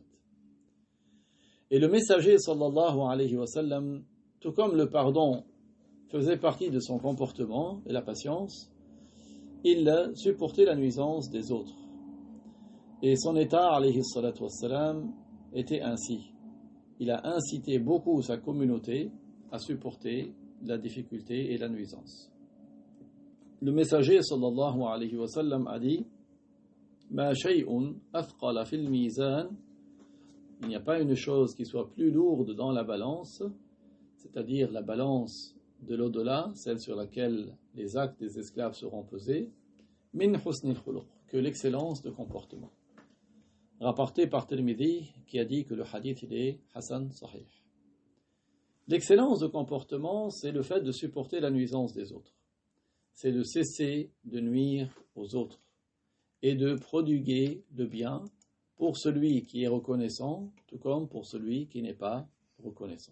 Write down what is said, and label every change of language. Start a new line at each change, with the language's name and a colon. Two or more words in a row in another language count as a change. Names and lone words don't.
French: Et le messager
Arabic: صلى الله عليه وسلم,
French: tout comme le pardon faisait partie de son comportement et la patience, il supportait la nuisance des autres. Et son état,
Arabic: عليه الصلاة والسلام,
French: était ainsi. Il a incité beaucoup sa communauté à supporter la difficulté et la nuisance. Le messager,
Arabic: صلى الله عليه وسلم,
French: a dit
Arabic: ما شيء أثقل في الميزان.
French: Il n'y a pas une chose qui soit plus lourde dans la balance, c'est-à-dire la balance de l'au-delà, celle sur laquelle les actes des esclaves seront pesés,
Arabic: من حسن الخلق,
French: que l'excellence de comportement. Rapporté par Tirmidhi, qui a dit que le hadith il est
Arabic: حسن صحيح.
French: L'excellence de comportement, c'est le fait de supporter la nuisance des autres. C'est de cesser de nuire aux autres et de prodiguer le bien pour celui qui est reconnaissant, tout comme pour celui qui n'est pas reconnaissant.